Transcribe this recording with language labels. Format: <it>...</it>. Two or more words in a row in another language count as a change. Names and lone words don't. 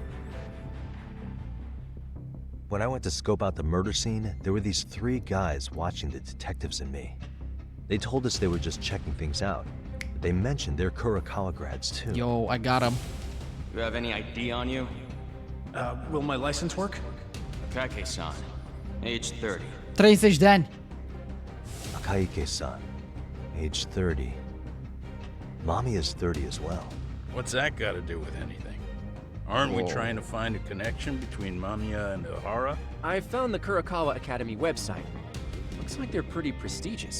<en>When I went to scope out the murder scene, there were these 3 guys watching the detectives and me. They told us they were just checking things out. But they mentioned they're Kurakawa grads too. Yo, I got him. You have any ID on you? Will my license work? Akake-san, age 30.</en> <ro>30 de ani.</ro> <en>Akaike-san, age 30. Mommy is 30 as well. What's that got to do with anything? Aren't we trying to find a connection between Mamiya and Ihara? I found the Kurakawa Academy website. Looks like they're pretty prestigious.</en>